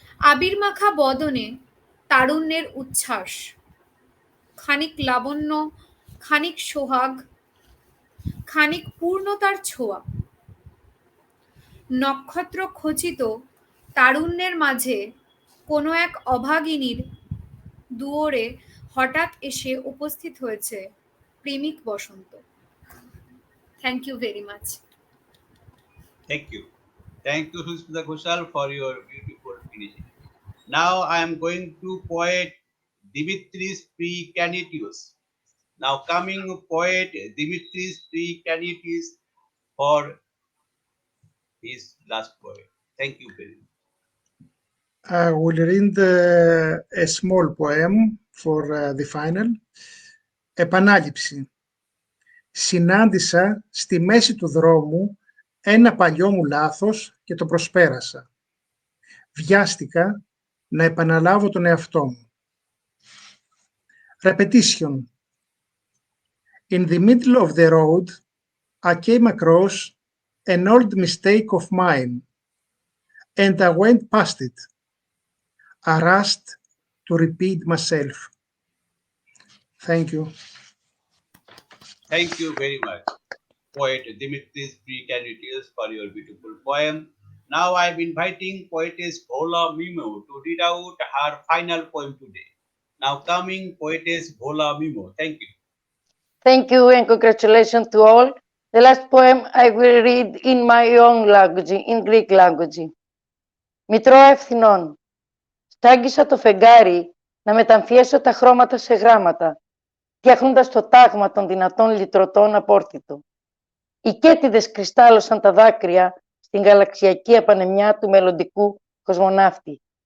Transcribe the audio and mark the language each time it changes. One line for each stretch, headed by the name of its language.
Bangla: আবির মাখা বদনে তারুণ্যের উচ্ছ্বাস, খানিক লাবণ্য, খানিক সোহাগ, খানিক পূর্ণতার ছোঁয়া। নক্ষত্র খচিত তারুণ্যের মাঝে কোনো এক অভাগিনীর দুয়ারে হঠাৎ এসে উপস্থিত হয়েছে প্রেমিক বসন্ত।
English: Thank you very much. Thank you. Thank you, Suchismita Ghoshal, for your beautiful finishing. Now I am going to poet Dimitris Kraniotis. Now coming poet Dimitris Kraniotis for his last poem. Thank you very much. I will read a small poem for the final.
Greek: Επανάληψη. Συνάντησα στη μέση του δρόμου ένα παλιό μου λάθος και το προσπέρασα. Βιάστηκα να επαναλάβω τον εαυτό μου.
English: Repetition. In the middle of the road, I came across an old mistake of mine, and I went past it. I rushed to repeat myself. Thank you. Thank you very much, poet Dimitris Kraniotis, for your beautiful poem. Now I am inviting poetess Voula Memou to read out her final poem today. Now coming poetess Voula Memou. Thank you. Thank you and congratulations to all. The last poem I will read in my own language, in Greek language.
Greek: Μητρό ευθυνών. Στάγγισα το φεγγάρι να μεταμφιέσω τα χρώματα σε γράμματα, φτιάχνοντας το τάγμα των δυνατών λυτρωτών απόρθητο. Οι κέτιδες κρυστάλλωσαν τα δάκρυα στην γαλαξιακή επανεμιά του μελλοντικού κοσμοναύτη.